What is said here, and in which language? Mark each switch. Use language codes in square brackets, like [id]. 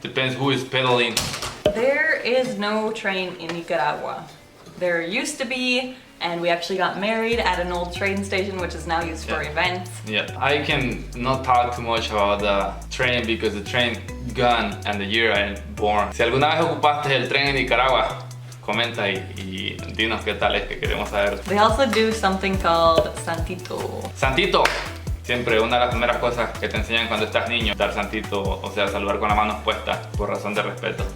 [en] Depends who is pedaling. There is no train in Nicaragua. There used to be, and we actually got married at an old train station, which is now used for events. Yeah, I can not talk too much about the train because the train gone and the year I born. [es] Si alguna vez ocupaste el tren en Nicaragua, comenta y dinos qué tal es, que queremos saber. [en] They also do something called santito. Santito. [es] Siempre una de las primeras cosas que te enseñan cuando estás niño, dar santito, o sea, saludar con las manos puestas por razón de respeto.